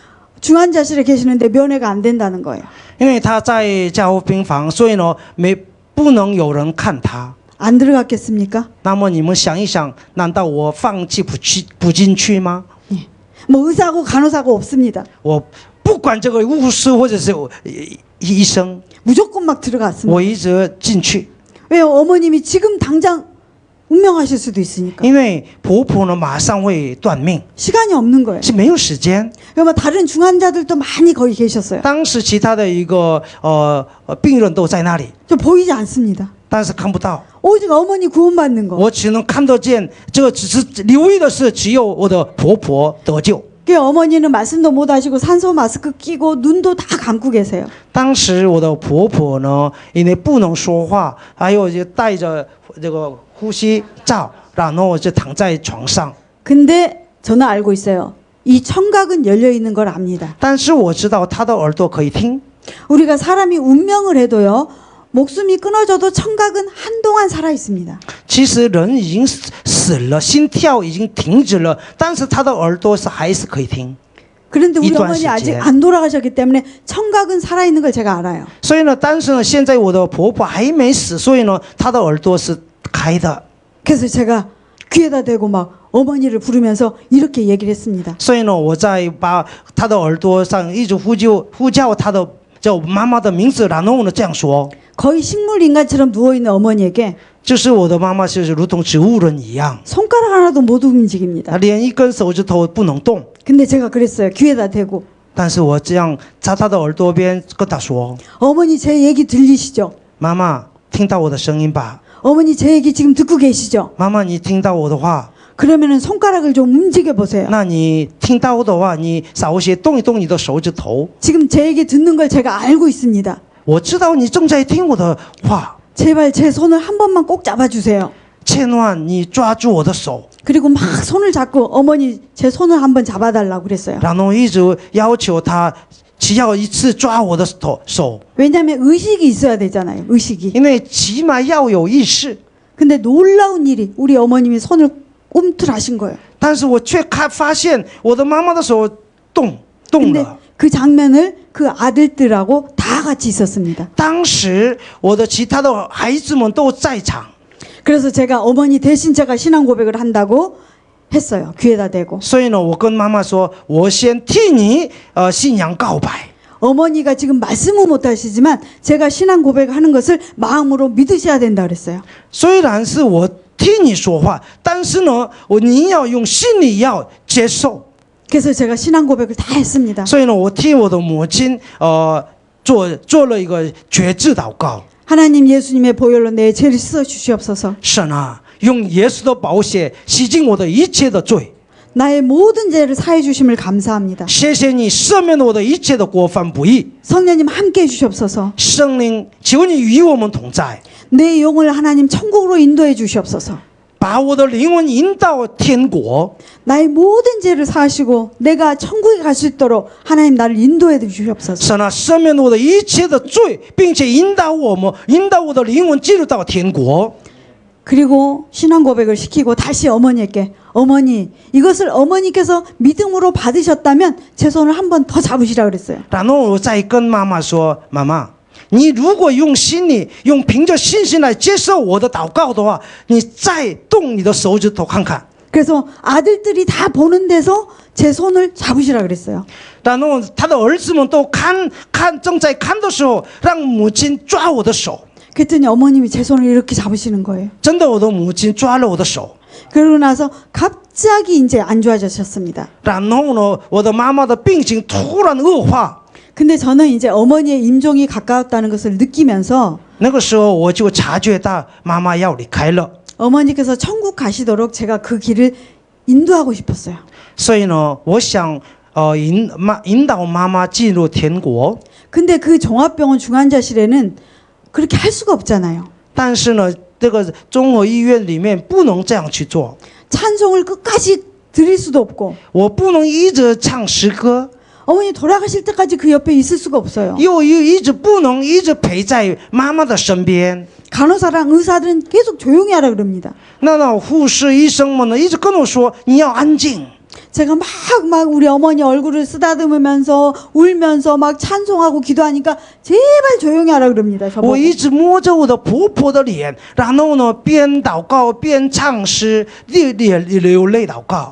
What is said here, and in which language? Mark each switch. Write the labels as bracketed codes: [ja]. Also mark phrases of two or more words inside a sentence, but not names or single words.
[ko] 중환자실에 계시는데 면회가 안 된다는 거예요. [zh] 因为她在加护病房，所以呢不能有人看她。 [ko] 안 들어갔겠습니까? [zh] 那么你们想一想，难道我放弃不进去吗？ [ko] 뭐 의사하고 간호사가 없습니다. [zh] 我不管这个护士或者是医生， [ko] 무조건 막 들어갔습니다. [zh] 我一直进去， [ko] 왜요? 어머님이 지금 당장 운명하실 수도 있으니까. [zh] 因为婆婆呢马上会断命， [ko] 시간이 없는 거예요. [zh] 是没有时间。 [ko] 그러면 다른 중환자들도 많이 거기 계셨어요. [zh] 当时其他的一个病人都在那里， [ko] 저 보이지 않습니다. [zh] 但是看不到， [ko] 오직 어머니 구원받는 거. [zh] 我只能看得见。这只是留意的是，只有我的婆婆得救。 [ko] 그 어머니는 말씀도 못 하시고 산소 마스크 끼고 눈도 다 감고 계세요. [zh] 当时我的婆婆呢，因为不能说话，还有就戴着这个呼吸罩，然后就躺在床上。 [ko] 근데 저는 알고 있어요. 이 청각은 열려 있는 걸 압니다. [zh] 但是我知道她的耳朵可以听。 [ko] 우리가 사람이 운명을 해도요. 목숨이 끊어져도 청각은 한동안 살아 있습니다. [zh] 其实人已经死了，心跳已经停止了，但是他的耳朵还是可以听。 [ko] 그런데 우리 이동안 어머니 아직 시제. 안 돌아가셨기 때문에 청각은 살아 있는 걸 제가 알아요. [zh] 所以呢，但是呢，现在我的婆婆还没死，所以呢，她的耳朵是开的。 [ko] 그래서 제가 귀에다 대고 막 어머니를 부르면서 이렇게 얘기를 했습니다. [zh] 所以呢，我在把她的耳朵上一直呼叫她的叫妈妈的名字，然后呢这样说， [ko] 거의 식물 인간처럼 누워 있는 어머니에게 [zh] 就是我的妈妈就是如同植物人一样， [ko] 손가락 하나도 못 움직입니다. [zh] 连一根手指头不能动。 [ko] 근데 제가 그랬어요. 귀에다 대고 [zh] 但是我这样在她的耳朵边跟她说， [ko] 어머니 제 얘기 들리시죠? [zh] 妈妈听到我的声音吧， [ko] 어머니 제 얘기 지금 듣고 계시죠? [zh] 妈妈你听到我的话。 [ko] 그러면은 손가락을 좀 움직여 보세요. [zh] 那你听到的话，你稍微动一动你的手指头。 [ko] 지금 제 얘기 듣는 걸 제가 알고 있습니다. [zh] 我知道你正在听我的话， [ko] 제발 제 손을 한 번만 꼭 잡아주세요. [zh] 千万你抓住我的手， [ko] 그리고 막 손을 잡고 어머니 제 손을 한번 잡아달라고 그랬어요. [zh] 然后一直要求他只要一次抓我的手， [ko] 왜냐하면 의식이 있어야 되잖아요. 의식이. [zh] 因为起码要有意识。 [ko] 근데 놀라운 일이 우리 어머님이 손을 움틀하신 거예요. [zh] 但是我却发现我的妈妈的手动 [ko] 근데 [zh] 了。 [ko] 그 장면을 그 아들들하고 다 같이 있었습니다. [zh] 当时我的其他的孩子们都在场， [ko] 그래서 제가 어머니 대신 제가 신앙 고백을 한다고 했어요. 귀에다 대고. [zh] 所以呢，我跟妈妈说，我先替你信仰告白。 [ko] 어머니가 지금 말씀은 못하시지만 제가 신앙 고백하는 것을 마음으로 믿으셔야 된다 그랬어요. [zh] 虽然是我替你说话，但是呢，你要用心里要接受。 [ko] 그래서 제가 신앙 고백을 다 했습니다. [zh] 所以呢，我替我的母亲做了一个决志祷告。 [ko] 하나님 예수님의 보혈로 내 죄를 씻어 주시옵소서. [zh] 神啊，用耶稣的宝血洗净我的一切的罪。 [ko] 나의 모든 죄를 사해 주심을 감사합니다. [zh] 谢谢你赦免了我的一切的过犯不义。 [ko] 성령님 함께 해 주시옵소서. [zh] 圣灵，求你与我们同在， [ko] 내 영을 하나님 천국으로 인도해 주시옵소서. [zh] 把我的灵魂引到天国。 [ko] 나의 모든 죄를 사하시고 내가 천국에 갈 수 있도록 하나님 나를 인도해 주시옵소서. [zh] 神啊，赦免了我的一切的罪，并且引导我的灵魂进入到天国。 [ko] 그리고 신앙 고백을 시키고 다시 어머니에게 어머니 이것을 어머니께서 믿음으로 받으셨다면 제 손을 한 번 더 잡으시라 그랬어요. [zh] 然后我再跟妈妈说，妈妈，你如果用凭着信心来接受我的祷告的话，你再动你的手指头看看。 [ko] 그래서 아들들이 다 보는 데서 제 손을 잡으시라 그랬어요. [zh] 然后他的儿子们都正在看的时候，让母亲抓我的手。 [ko] 그랬더니 어머님이 제 손을 이렇게 잡으시는 거예요. [zh] 真的，我的母亲抓了我的手。 [ko] 그러고 나서 갑자기 이제 안 좋아지셨습니다. [zh] 然后呢，我的妈妈的病情突然恶化。 [ko] 근데 저는 이제 어머니의 임종이 가까웠다는 것을 느끼면서 [zh] 那个时候我就察觉到妈妈要离开了， [ko] 어머니께서 천국 가시도록 제가 그 길을 인도하고 싶었어요. [zh] 所以呢，我想引导妈妈进入天国。 [ko] 근데 그 종합병원 중환자실에는 그렇게 할 수가 없잖아요. [zh] 但是呢，这个综合医院里面不能这样去做， [ko] 찬송을 끝까지 드릴 수도 없고 [zh] 我不能一直唱诗歌， [ko] 어머니 돌아가실 때까지 그 옆에 있을 수가 없어요. [zh] 又一直不能一直陪在妈妈的身边。 [ko] 간호사랑 의사들은 계속 조용히 하라 그럽니다. [zh] 那护士医生们呢，一直跟我说你要安静。 [ko] 제가 막 우리 어머니 얼굴을 쓰다듬으면서 울면서 막 찬송하고 기도하니까 제발 조용히 하라 그럽니다. [zh] 我 [ko] 저보고. [zh] 一直摸着我的婆婆的脸，然后呢边祷告边唱诗，流泪祷告。